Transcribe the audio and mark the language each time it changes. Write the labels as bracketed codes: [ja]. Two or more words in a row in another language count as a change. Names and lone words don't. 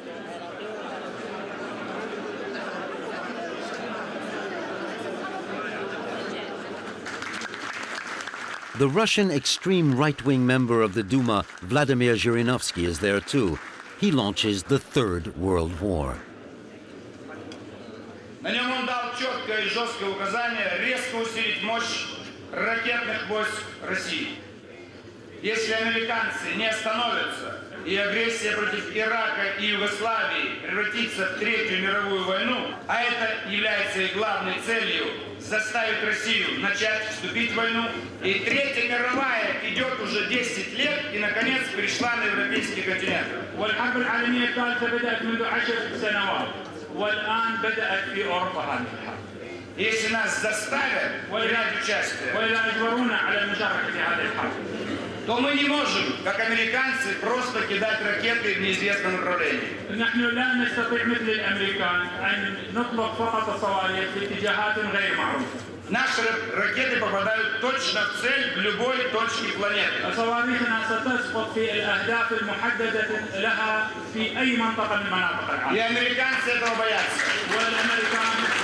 [en] The Russian extreme right-wing member of the Duma, Vladimir Zhirinovsky, is there too. He launches the Third World War. [ru] На нем он дал четкое и жесткое указание резко усилить мощь ракетных войск России. Если американцы не остановятся и агрессия против Ирака и Югославии превратится в Третью мировую войну, а это является и главной целью заставить Россию начать вступить в войну. И Третья мировая идет уже 10 лет и, наконец, перешла на европейский континент. [ar] والحرب العالمية الثالثة بدأت منذ 10 سنوات والآن بدأت في أوروبا هذه الحرب. [ru] Если нас заставят принять участие, [ar] وإذا أجبرونا على المشاركة في هذه الحرب, [ru] то мы не можем, как американцы, просто кидать ракеты в неизвестном направлении. [ar] نحن لا نستطيع مثل الأمريكان أن نطلق فقط الصواريخ في اتجاهات غير معروفة. [ru] Наши ракеты попадают точно в цель в любой точке планеты. [ar] صواريخنا ستسقط في الأهداف المحددة لها في أي منطقة من مناطق العالم. [ru] И американцы этого боятся. [ar] والأمريكان